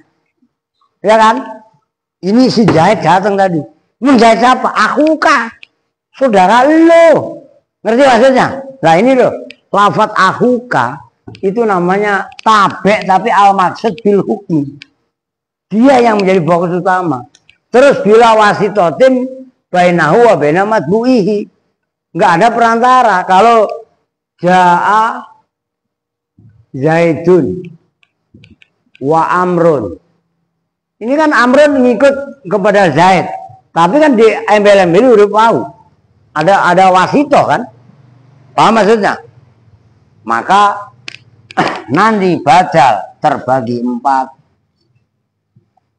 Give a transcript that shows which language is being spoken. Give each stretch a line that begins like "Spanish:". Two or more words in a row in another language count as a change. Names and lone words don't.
Indonesian: Ya kan? Ini si Zaid datang tadi. Menjahit siapa? Akhuka. Saudara lo. Ngerti maksudnya? Nah ini loh. Lafat akhuka itu namanya tabek tapi
Arabic: المقصود بالحكم.
Indonesian: Dia yang menjadi fokus utama. Terus
Arabic: بلا واسطة بينه وبين متبوعه.
Indonesian: Enggak ada perantara. Kalau
Arabic: جاء زيد وعمرو.
Indonesian: Ini kan amrun ngikut kepada Zaid. Tapi kan di embel-embel huruf wau. Ada wasito kan? Paham maksudnya? Maka nanti badal terbagi 4.